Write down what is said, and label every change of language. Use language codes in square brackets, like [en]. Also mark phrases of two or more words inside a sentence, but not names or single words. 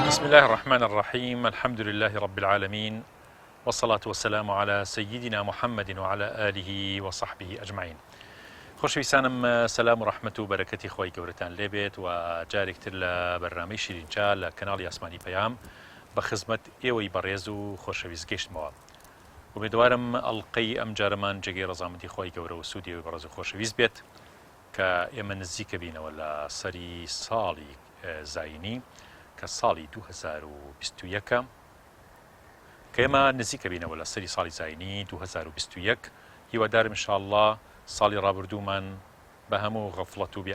[ar] الله الرحمن الرحيم الحمد لله رب العالمين والصلاة والسلام على سيدنا محمد وعلى آله وصحبه أجمعين. [ckb] خۆشەویستانم سەلام و ڕەحمەت و بەرەکەتی خۆی گەورەتان لێبێت و جارێکتر لە بەرنامەی شیرینچا لە کەناڵی ئاسمانی پەیام بە خزمەت ئێوەی بەڕێز و خۆشەویست گەیشتمەوە. ومێدوارم ئەڵقەی ئەم جارەمان جێگەی ڕەزامەندی خۆی گەورە و سوودی ئێوەی بەڕێز و خۆشەویست بێت کە ئێمە نزیکە بینەوە لە سەری ساڵی زاینی کە ساڵی 2021 کە ئێمە نزیکە بینەوە لە سەری ساڵی زاینی 2021 هیوادارم ئینشاءالله ساڵی ڕابردوومان بە هەموو غەفڵەت و